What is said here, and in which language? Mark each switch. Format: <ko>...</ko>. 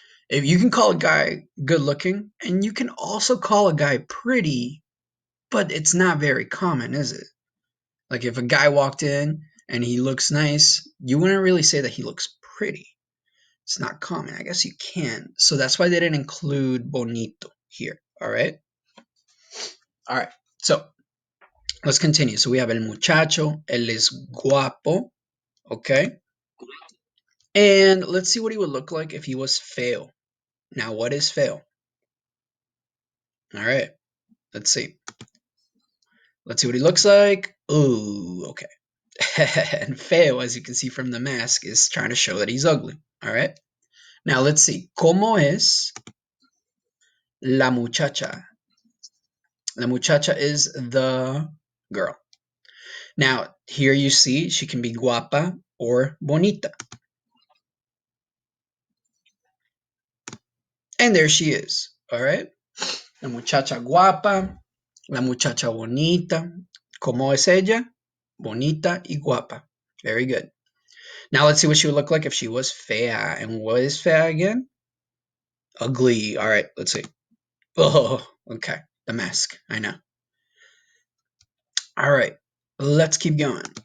<en>If you can call a guy good looking, and you can also call a guy pretty, but it's not very common, is it? Like if a guy walked in and he looks nice, you wouldn't really say that he looks pretty. It's not common. I guess you can. So that's why they didn't include bonito here. All right. All right. So let's continue. So we have</en> <es>el muchacho, él es guapo.</es> <en>Okay. And let's see what he would look like if he was feo. Now, what is feo? All right. Let's see. Let's see what he looks like. Ooh, okay. And feo, as you can see from the mask, is trying to show that he's ugly. All right. Now let's see.</en> <es>¿Cómo es la muchacha?</es> <en>La muchacha is the girl. Now, here you see she can be guapa or bonita. And there she is. All right.</en> <es>La muchacha guapa, la muchacha bonita. ¿Cómo es ella? Bonita y guapa.</es> <en>Very good. Now let's see what she would look like if she was fea. And what is fea again? Ugly. All right, let's see. Oh, okay. The mask. I know. All right. Let's keep going.</en>